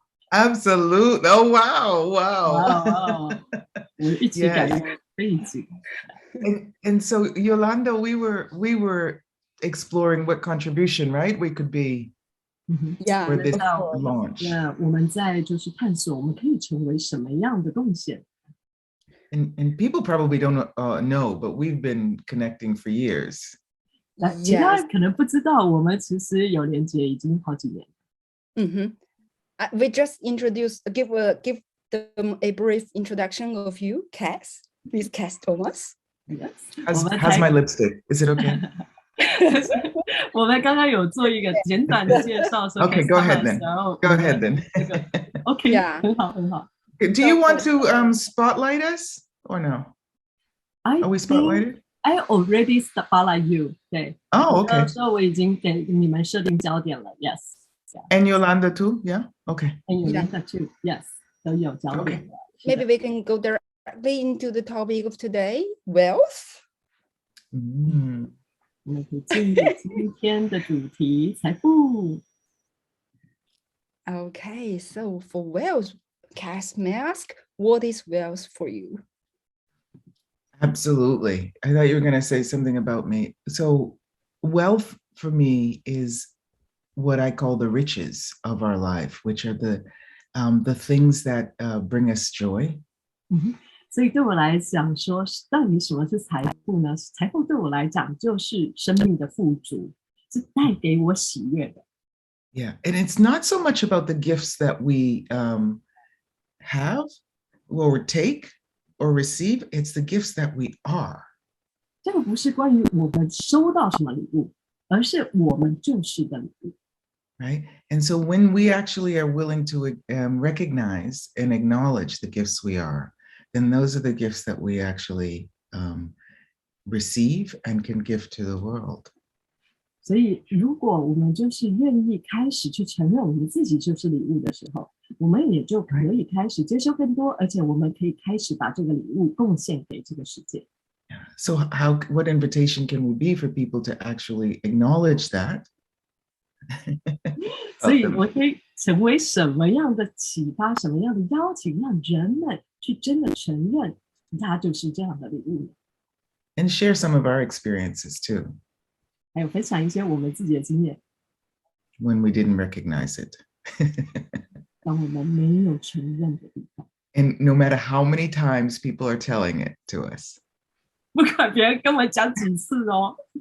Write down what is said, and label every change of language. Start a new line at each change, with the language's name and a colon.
English: Absolute. Oh, wow.
Chinese: 我一起改变背景。
English: And so Yolanda, we were exploring what contribution, right? We could be for this launch.
Chinese: 我们在就是探索我们可以成为什么样的贡献。
English: And people probably don't know, but we've been connecting for years.
Chinese: 其他人可能不知道，我们其实有连接已经好几年。
English: We just give them a brief introduction of you, Kass. Please, Kass Thomas. Yes. How's my lipstick? Is it okay?
Chinese: 我们刚刚有做一个简短的介绍。
English: Okay, go ahead then. Go ahead then.
Chinese: Okay, 很好，很好。
English: Do you want to spotlight us or no? Are we spotlighted? I already spotlight you.
Chinese: 对。
English: Oh, okay.
Chinese: 所以我已经给你们设定焦点了。
English: Yes. And Yolanda too? Yeah. Okay. And Yolanda too. Yes.
Chinese: 都有焦点。
English: Maybe we can go directly into the topic of today, wealth.
Chinese: 我们可以进入今天的主题，财富。
English: Okay, so for wealth, Kass, may I ask, what is wealth for you? Absolutely. I thought you were going to say something about me. So wealth for me is what I call the riches of our life, which are the things that bring us joy.
Chinese: 所以对我来讲说，到底什么是财富呢？财富对我来讲就是生命的富足，是带给我喜悦的。
English: Yeah, and it's not so much about the gifts that we have or take or receive, it's the gifts that we are.
Chinese: 这个不是关于我们收到什么礼物，而是我们就是的礼物。
English: Right? And so when we actually are willing to recognize and acknowledge the gifts we are, then those are the gifts that we actually receive and can give to the world.
Chinese: 所以如果我们就是愿意开始去承认我们自己就是礼物的时候，我们也就可以开始接收更多，而且我们可以开始把这个礼物贡献给这个世界。
English: So what invitation can we be for people to actually acknowledge that?
Chinese: 所以我可以成为什么样的启发，什么样的邀请，让人们去真的承认它就是这样的礼物。
English: And share some of our experiences too.
Chinese: 还有分享一些我们自己的经验。
English: When we didn't recognize it.
Chinese: 当我们没有承认的地方。
English: And no matter how many times people are telling it to us.
Chinese: 不管别人跟我讲几次哦。